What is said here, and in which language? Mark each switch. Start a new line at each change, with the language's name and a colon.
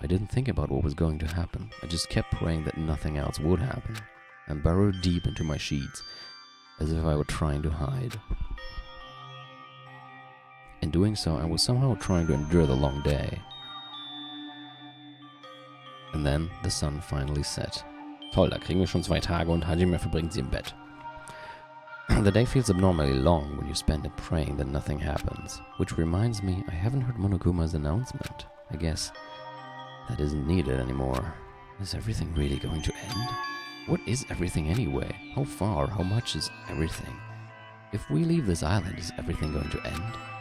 English: I didn't think about what was going to happen. I just kept praying that nothing else would happen, and burrowed deep into my sheets, as if I were trying to hide. In doing so, I was somehow trying to endure the long day. And then the sun finally set.
German: Toll, da kriegen wir schon 2 Tage und Hajime verbringt sie im Bett.
English: The day feels abnormally long when you spend it praying that nothing happens. Which reminds me, I haven't heard Monokuma's announcement. I guess that isn't needed anymore. Is everything really going to end? What is everything anyway? How far? How much is everything? If we leave this island, is everything going to end?